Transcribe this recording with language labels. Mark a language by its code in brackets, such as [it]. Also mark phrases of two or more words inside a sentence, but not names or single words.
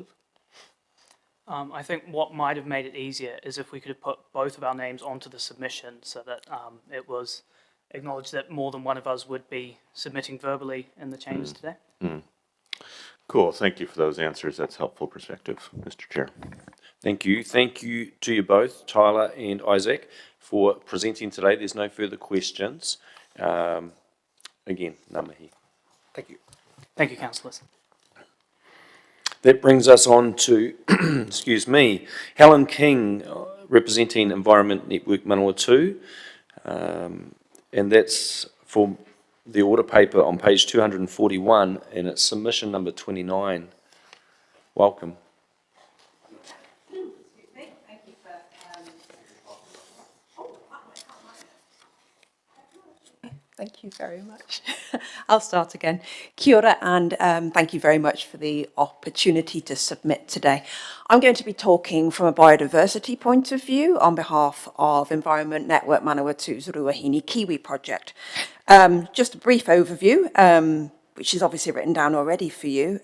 [en] I think what might have made it easier is if we could have put both of our names onto the submission so that it was acknowledged that more than one of us would be submitting verbally in the chambers today. Cool, thank you for those answers. That's helpful perspective, Mr. Chair. Thank you. Thank you to you both, Tyler and Isaac, for presenting today. There's no further questions. Again, [mi] ngā mihi. [en] Thank you. Thank you, councillors. That brings us on to, excuse me, Helen King, representing Environment Network Manawatu. And that's for the order paper on page 241, and it's submission number 29. Welcome. Thank you very much. I'll start again. [mi] Kia ora, [en] and thank you very much for the opportunity to submit today. I'm going to be talking from a biodiversity point of view on behalf of Environment Network Manawatu's Ruahine Kiwi project. Just a brief overview, which is obviously written down already for you.